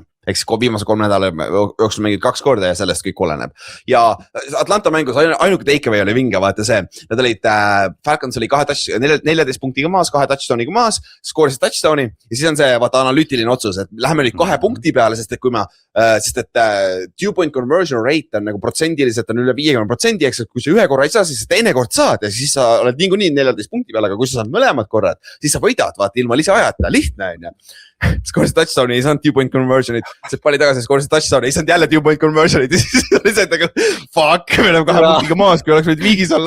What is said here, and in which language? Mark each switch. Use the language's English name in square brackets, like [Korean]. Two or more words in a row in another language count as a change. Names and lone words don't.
[Estonian] Eks viimase 3 nädala jooksul mängid 2 korda ja sellest kõik oleneb. Ja Atlanta mängus ainuke takeaway oli vinge, vaata see. Nad olid, Falcons oli 14 punktiga maas, 2 touchdowniga maas, skoorisid touchdowni ja siis on see vaata analüütiline otsus, et läheme nüüd 2 punkti peale, sest et kui ma, sest et [English] 2-point conversion rate [Estonian] on nagu protsendiliselt on üle 50%, eks, et kui sa 1 korra ei saa, siis teine kord saad ja siis sa oled niikuinii 14 punkti peale, aga kui sa saad mõlemad korrad, siis sa võidad, vaata ilma lisaajata, lihtne on ju. Skoorisid touchdowni, ei saanud [English] 2-point conversionit, [Estonian] see palli tagasi, skoorisid touchdown'i, ei saanud jälle [English] 2-point conversionit [Estonian] ja siis oli see, et nagu fuck, me oleme 2 punktiga maas, kui oleks võid viigis olla.